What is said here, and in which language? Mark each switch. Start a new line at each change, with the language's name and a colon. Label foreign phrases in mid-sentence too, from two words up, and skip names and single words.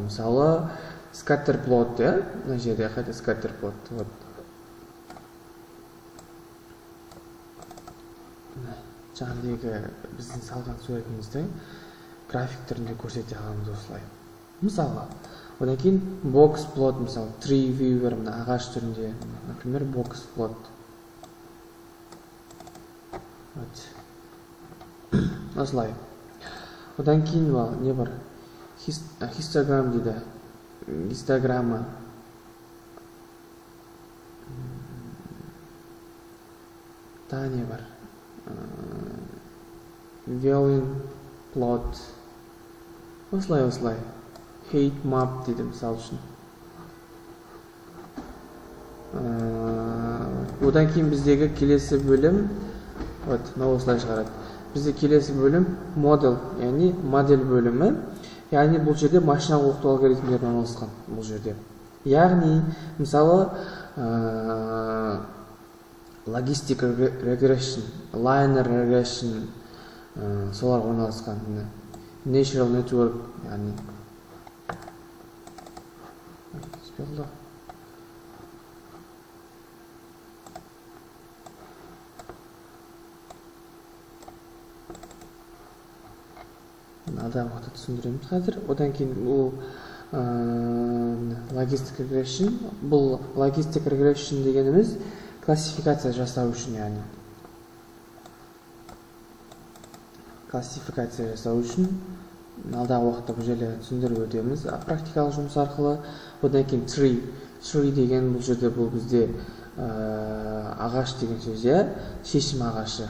Kazakh: Мысалы,
English: scatter plot,
Kazakh: мына жерде қайда
English: scatter plot.
Kazakh: Жаңдегі біздің салған суретімізді график түрінде көрсете аламыз осылай. Мысалы, одан кейін
English: box plot,
Kazakh: мысалы,
English: tree viewer,
Kazakh: ағаш түрінде, например,
English: box plot.
Kazakh: Осылай. Одан кейін не бар? Histogram дейді. Гистограмма. Тағы не бар?
English: Viewing plot.
Kazakh: Осылай.
English: Height map
Kazakh: дейді мысал үшін. Одан кейін біздегі келесі бөлім, осылай шығарады. Бізде келесі бөлім model, яғни модель бөлімі. Яғни бұл жерде машиналық оқыту алгоритмдері орналасқан бұл жерде. Яғни, мысалы,
English: logistic regression, linear regression,
Kazakh: солар орналасқан.
English: Natural network,
Kazakh: яғни алдағы уақытта түсіндіреміз қазір. Одан кейін бұл
English: logistic regression.
Kazakh: Бұл
English: logistic regression
Kazakh: дегеніміз классификация жасау үшін, яғни классификация жасау үшін алдағы уақытта бұл жерде түсіндіріп өтеміз практикалық жұмыс арқылы. Одан кейін tree деген бұл жерде бұл бізде ағаш деген сөз, шешім ағашы.